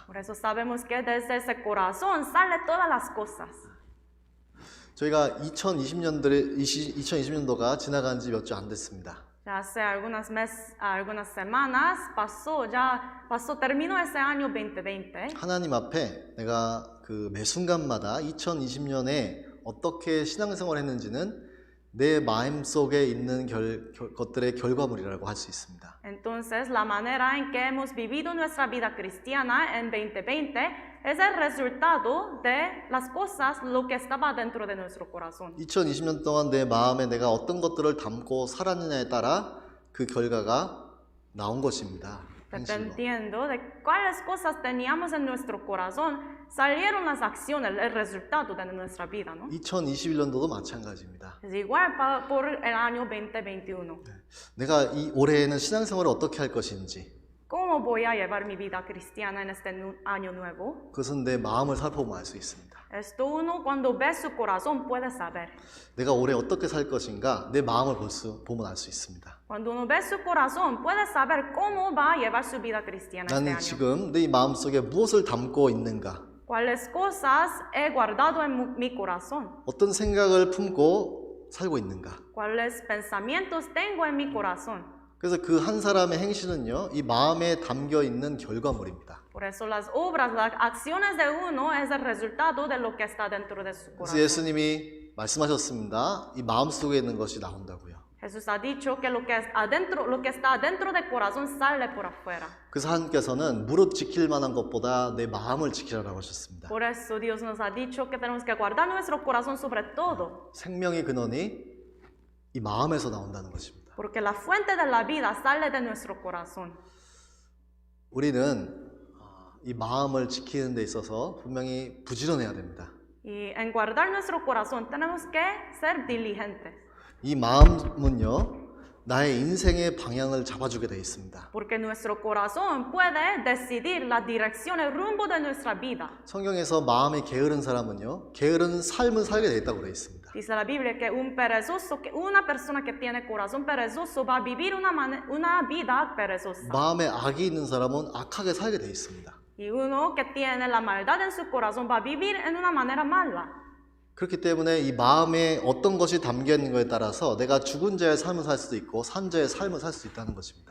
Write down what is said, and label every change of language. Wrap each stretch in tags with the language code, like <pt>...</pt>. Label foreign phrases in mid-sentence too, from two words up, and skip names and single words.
<es>Por eso sabemos que desde ese corazón sale todas las cosas.</es> <ko>저희가 2020년도가 지나간 지 몇 주 안 됐습니다.</ko> <es>Ya hace algunas semanas terminó ese año 2020.</es> <ko>하나님 앞에 내가 그 매 순간마다 2020년에 어떻게 신앙생활을 했는지는 내 마음속에 있는 것들의 결과물이라고 할 수 있습니다.</ko> <es>Entonces, la manera en que hemos vivido nuestra vida cristiana en 2020 es el resultado de las cosas, lo que estaba dentro de nuestro corazón.</es> <ko>2020년 동안 내 마음에 내가 어떤 것들을 담고 살았느냐에 따라 그 결과가 나온 것입니다.</ko> <es>Dependiendo de cuáles cosas teníamos en nuestro corazón, salieron las acciones, el resultado de nuestra vida, ¿no?</es> <ko>2021년도도 마찬가지입니다.</ko> <es>Es igual por el año 2021.</es> <ko>내가 이 올해에는 신앙생활을 어떻게 할 것인지</ko> <es>¿Cómo voy a llevar mi vida cristiana en este año nuevo?</es> <ko>그것은 내 마음을 살펴보면 알 수 있습니다.</ko> <es>Esto uno cuando ve su corazón puede saber.</es> <ko>내가 올해 어떻게 살 것인가 내 마음을 보면 알 수 있습니다.</ko> <es>Cuando uno ve su corazón puede saber cómo va a llevar su vida cristiana este</es> <ko>나는</ko> <es>año.</es> <ko>지금 내 마음속에 무엇을 담고 있는가?</ko> <es>¿Cuáles cosas he guardado en mi corazón?</es> <ko>어떤 생각을 품고 살고 있는가?</ko> <es>¿Cuáles pensamientos tengo en mi corazón?</es> <ko>그래서 그 한 사람의 행실은요, 이 마음에 담겨 있는 결과물입니다.</ko> <es>Por eso las obras, las acciones de uno es el resultado de lo que está dentro de su</es> <ko>그래서</ko> <es>corazón.</es> <ko>예수님이 말씀하셨습니다. 이 마음 속에 있는 것이 나온다고요.</ko> <es>Jesús ha dicho que lo que está adentro del corazón sale por afuera.</es> <ko>그래서 하나님께서는 무릇 지킬 만한 것보다 내 마음을 지키라고 하셨습니다.</ko> <es>Por eso Dios nos ha dicho que tenemos que guardar nuestro corazón sobre todo.</es> <ko>생명의 근원이 이 마음에서 나온다는 것입니다.</ko> <es>Porque la fuente de la vida sale de nuestro corazón.</es> <ko>우리는 이 마음을 지키는 데 있어서 분명히 부지런해야 됩니다.</ko> <es>Y en guardar nuestro corazón tenemos que ser diligentes.</es> <ko>이 마음은요, 나의 인생의 방향을 잡아주게 되어 있습니다.</ko> <es>Porque nuestro corazón puede decidir la dirección, el rumbo de nuestra vida.</es> <ko>성경에서 마음이 게으른 사람은요, 게으른 삶을 살게 되어 있다고 되어 있습니다.</ko> <es>Dice la Biblia que una persona que tiene corazón perezoso va a vivir una vida perezosa.</es> <ko>마음에 악이 있는 사람은 악하게 살게 되어 있습니다.</ko> <es>Y uno que tiene la maldad en su corazón va a vivir en una manera mala.</es> <ko>그렇기 때문에 이 마음에 어떤 것이 담겨 있는 것에 따라서 내가 죽은 자의 삶을 살 수도 있고 산 자의 삶을 살 수 있다는 것입니다.</ko>